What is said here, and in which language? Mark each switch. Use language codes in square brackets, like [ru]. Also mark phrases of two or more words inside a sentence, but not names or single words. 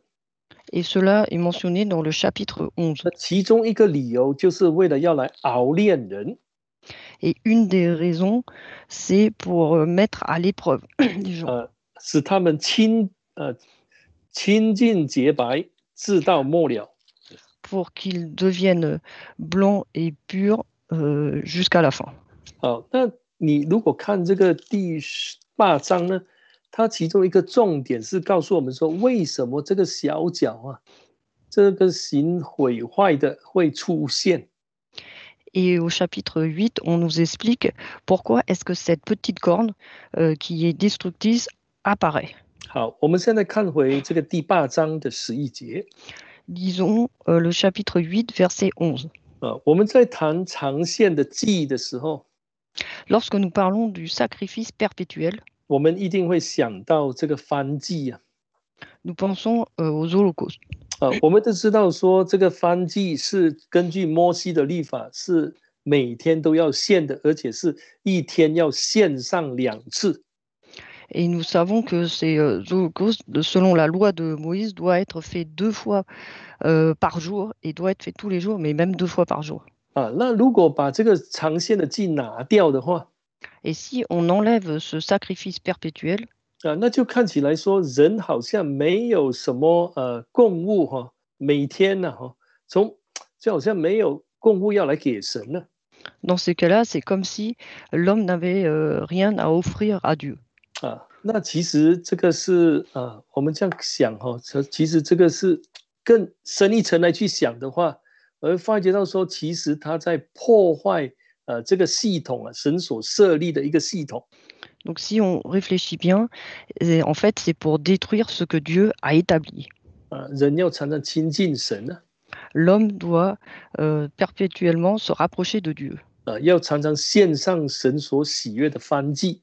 [fr] Et cela est mentionné dans le chapitre 11. [zh] 其中一个理由就是为了要来熬炼人。 [fr] Et une des raisons, c'est pour mettre à l'épreuve les gens. [zh] 使他们清净洁白，直到末了。 [fr] Pour qu'ils deviennent blancs et purs jusqu'à la fin. [zh] 那你如果看这个第8章呢，它其中一个重点是告诉我们说，为什么这个小角这个行毁坏的会出现。 [fr] Et au chapitre 8, on nous explique pourquoi est-ce que cette petite corne qui est destructrice apparaît. [zh] 好，我们现在看回这个第8章的11节。 [fr] Lisons le chapitre 8, verset 11. [zh] 我们在谈长线的祭的时候， [fr] Lorsque nous parlons du sacrifice perpétuel, [zh] 我们一定会想到这个燔祭啊。 [fr] nous pensons aux holocaustes. [zh] 我们都知道说这个燔祭是根据摩西的律法，是每天都要献的，而且是一天要献上2次。 [fr] Et nous savons que ces holocaustes, selon la loi de Moïse, doit être fait 2 fois par jour et doit être fait tous les jours, mais même 2 fois par jour. [zh] 那如果把这个长线的祭拿掉的话， [fr] Et si on enlève ce sacrifice perpétuel, [zh] 那就看起来说人好像没有什么供物哈，每天呢就好像没有供物要来给神了。 [fr] dans ces cas-là, c'est comme si l'homme n'avait rien à offrir à Dieu. [zh] 那其实这个是我们这样想哈，其实这个是更深一层来去想的话，而发觉到说，其实他在破坏这个系统啊，神所设立的一个系统。 [fr] Donc si on réfléchit bien, en fait, c'est pour détruire ce que Dieu a établi. [zh] 人要常常亲近神啊， [fr] L'homme doit perpétuellement se rapprocher de Dieu. [zh] 要常常献上神所喜悦的燔祭。